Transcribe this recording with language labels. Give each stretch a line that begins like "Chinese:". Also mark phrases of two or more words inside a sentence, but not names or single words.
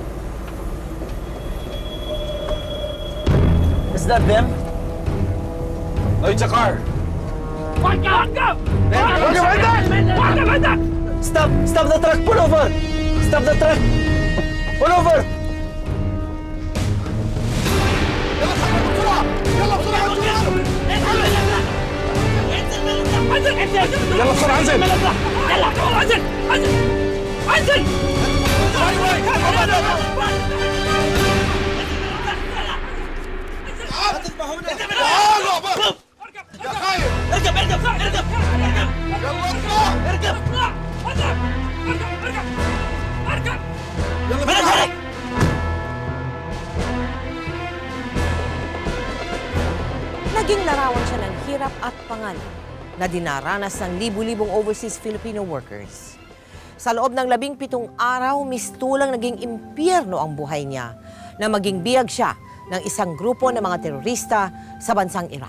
English: Is that them? No, it's a car. Stop! Stop the truck! Pull over! Stop the truck! Pull over!
Arabic: يلا بسرعة انزل يلا انزل انزل اركب اركب اركب اركب اركب اركب
Filipino: Naging larawan siya ng hirap at panganib na dinaranas ng libu-libong
English: overseas Filipino workers.
Filipino: Sa loob ng 17 araw, mistulang naging impyerno ang buhay niya na maging biyag siya ng isang grupo ng mga terorista sa bansang Iraq.